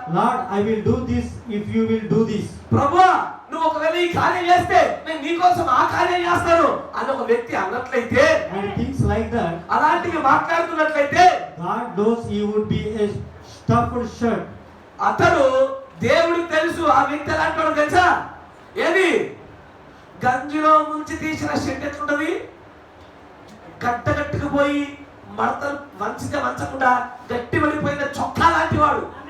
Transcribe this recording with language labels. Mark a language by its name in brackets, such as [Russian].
[English] Lord, I will do this if you will do this. [Telugu] ప్రభువా నువ్వు ఒకవేళ ఈ కార్యం చేస్తే నేను నీకోసం ఆ కార్యం చేస్తాను అని ఒక వ్యక్తి అన్నట్లయితే, [English] And things like that, [Telugu] అలాంటివి మాట్లాడుతున్నట్లయితే [English] God knows he would be a stuffed shirt. [Telugu] అతడు దేవుడికి తెలుసు ఆ వ్యక్తి ఎలాంటి వాడు తెలుసా? ఏది గంజిలో ముంచి తీసిన షెడ్ ఎట్లుంటది, కట్టుకుపోయి మడతలు వంచకుండా గట్టి పడిపోయిన చొక్కా లాంటి వాడు.